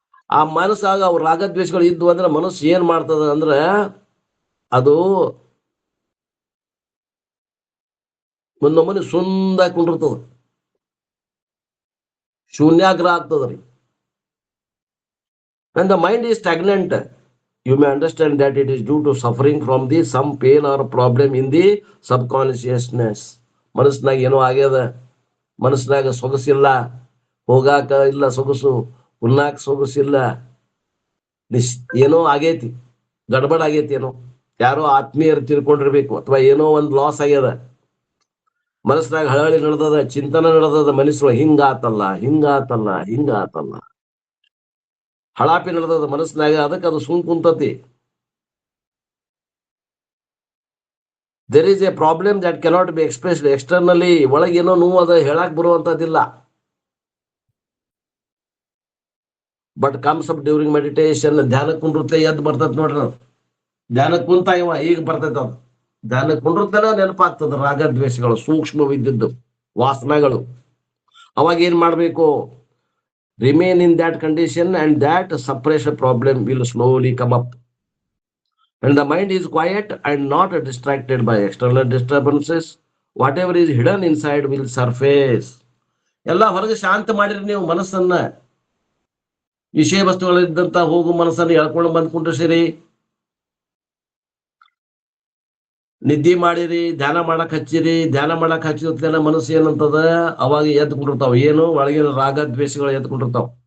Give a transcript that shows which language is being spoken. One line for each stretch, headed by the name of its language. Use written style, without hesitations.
Kannada: ಆ ಮನಸ್ಸಾಗ ಅವು ರಾಗದ್ವೇಷಗಳು ಇದ್ವು ಅಂದ್ರೆ ಮನಸ್ಸು ಏನ್ ಮಾಡ್ತದ ಅಂದ್ರ ಅದು ಒಂದೊಮ್ಮೆ ಸುಂದಾಗಿ ಕುಂಡಿರ್ತದ, ಶೂನ್ಯಾಗ್ರ ಆಗ್ತದ್ರಿ.
English: And the mind is stagnant. You may understand that it is due to suffering from some pain or problem in the subconsciousness.
Kannada: ಮನಸ್ಸಿನಾಗ ಏನೋ ಆಗ್ಯದ, ಮನಸ್ಸಿನಾಗ ಸೊಗಸಿಲ್ಲ, ಹೋಗಾಕ ಇಲ್ಲ ಸೊಗಸು, ಉಣ್ಣಾಕ ಸೊಗಸಿಲ್ಲ, ಏನೋ ಆಗೈತಿ, ಗಡ್ಬಡ್ ಆಗೈತಿ. ಏನೋ ಯಾರೋ ಆತ್ಮೀಯರು ತಿಳ್ಕೊಂಡಿರ್ಬೇಕು, ಅಥವಾ ಏನೋ ಒಂದು ಲಾಸ್ ಆಗ್ಯದ. ಮನಸ್ಸಿನಾಗ ಹಳಹಳಿ ನಡೆದದ, ಚಿಂತನೆ ನಡೆದದ, ಮನಸ್ಸು ಹಿಂಗಾತಲ್ಲ, ಹಿಂಗಾತಲ್ಲ, ಹಿಂಗಾತಲ್ಲ, ಹಳಾಪಿ ನಡೆದದ ಮನಸ್ಸಿನಾಗ. ಅದಕ್ಕೆ ಅದು ಸುಮ್ ಕುಂತತಿ.
English: There is a problem that cannot be expressed externally.
Kannada: ಒಳಗೇನೋ ನೋವು ಅದ, ಹೇಳಕ್ ಬರುವಂತದಿಲ್ಲ.
English: But comes up during meditation.
Kannada: ಧ್ಯಾನಕ್ಕೆ ಕುಂಡ್ರುತ್ತೆ ಎದ್ದು ಬರ್ತೈತಿ ನೋಡ್ರಿ. ನಾವು ಧ್ಯಾನಕ್ಕೆ ಕುಂತ ಇವ ಈಗ ಬರ್ತೈತ. ಅದು ಧ್ಯಾನಕ್ಕೆ ಕುಂಡ್ರತನ ನೆನಪಾಗ್ತದ ರಾಗದ್ವೇಷಗಳು, ಸೂಕ್ಷ್ಮವಿದ್ದದ್ದು ವಾಸನೆಗಳು. ಅವಾಗ ಏನ್ ಮಾಡ್ಬೇಕು?
English: Remain in that condition and that suppression problem will slowly come up. When the mind is quiet and not distracted by external disturbances, whatever is hidden inside will surface.
Kannada: ಎಲ್ಲ ಹೊರಗೆ ಶಾಂತ ಮಾಡಿರಿ ನೀವು ಮನಸ್ಸನ್ನ. ವಿಷಯ ವಸ್ತುಗಳಿದ್ದಂತ ಹೋಗು ಮನಸ್ಸನ್ನು ಎಳ್ಕೊಂಡು ಬಂದ್ಕೊಂಡ್ರಿ, ನಿದ್ದೆ ಮಾಡಿರಿ, ಧ್ಯಾನ ಮಾಡಕ್ ಹಚ್ಚಿರಿ. ಧ್ಯಾನ ಮಾಡಕ್ ಹಚ್ಚಿದ ಮನಸ್ಸು ಏನಂತದ, ಅವಾಗ ಎದ್ಕೊಂಡಿರ್ತಾವ. ಏನು ಒಳಗಿನ ರಾಗ ದ್ವೇಷಗಳು ಎದ್ಕೊಂಡಿರ್ತಾವ.